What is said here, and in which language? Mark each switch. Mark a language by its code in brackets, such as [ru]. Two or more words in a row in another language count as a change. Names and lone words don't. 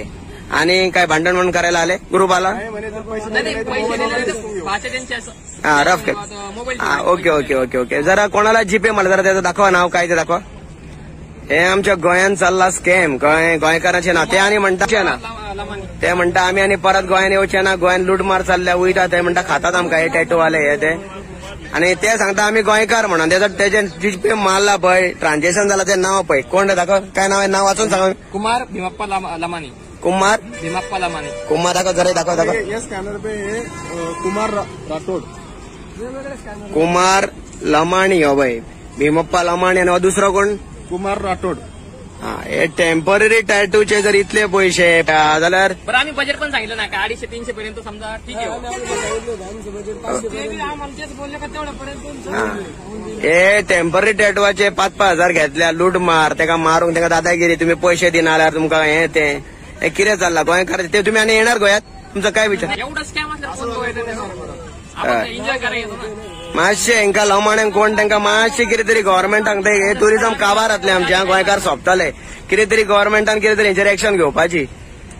[mr] आणि काय भांडण म्हणून करायला आले ग्रुपाला? रफ. [en] ओके ओके ओके ओके. [mr] जरा कोणाला जीपे मला जरा त्याचं दाखवा, नाव काय ते दाखवा. हे आमच्या गोंयान चालला स्कॅम. [kok] गोंयकारांचे ना ते आणि म्हणता ना ते म्हणता आम्ही आणि परत गोंयान येवचे ना, गोंयान लुटमार चालल्या वयता ते म्हणता खातात आमकां हे टॅटोवाले हे ते. आणि ते सांगता आम्ही गोंयकार म्हणून. त्याचे जीपे मारला पळय, ट्रान्झॅक्शन झाला ते नाव पळय. [mr] कोण दाखव, काय नाव आहे? नाव वाचून सांगा. कुमार भीमप्पा लमानी. कुमार भीमप्पा लमानी. कुमार दाखव जरा दाखव. [hi] ये स्कॅनर पे है कुमार राठोड. [mr] कुमार लमाणी हो बाई. भीमप्पा लमाणी आणि दुसरा कोण? कुमार राठोड. [kok] हे टेम्पररी टॅटूचे जर इतले पैसे जाल्यार [mr] बरं आम्ही बजेट पण सांगितलं ना का 250-300 पर्यंत समजा ठीक आहे. [kok] हे टेम्पररी टॅटूचे 5,000 घेतल्या लूट मार. तेका मारूंक तेका दादागिरी. तुम्ही पैसे दिनार तुमका हे ते कितें चालला गोंयकार ते. [mr] तुम्ही आणि येणार गोंयात? तुमचा काय विचार? एवढं स्कॅम असलं एन्जॉय करायचं. [kok] मातशे हांकां लवमाण्यांक कोण तांकां मातशे कितें तरी गव्हर्मेंटांक हे टुरिझम काबारांतले आमच्या गोंयकार सोंपताले. कितें तरी गव्हर्मेंटान कितें तरी हेंचेर एक्शन घेवपाची.